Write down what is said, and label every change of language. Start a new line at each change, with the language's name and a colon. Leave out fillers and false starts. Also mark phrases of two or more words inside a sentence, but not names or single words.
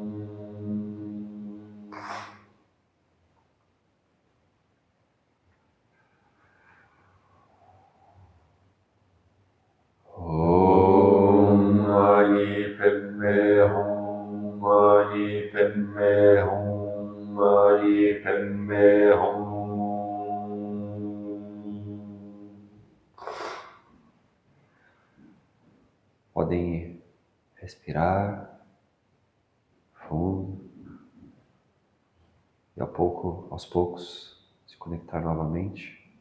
Sanskrit: Om Mani Padme Hum, Mani Padme Hum, Mani Padme Hum.
Portuguese: Podem respirar fundo e aos poucos, se conectar novamente.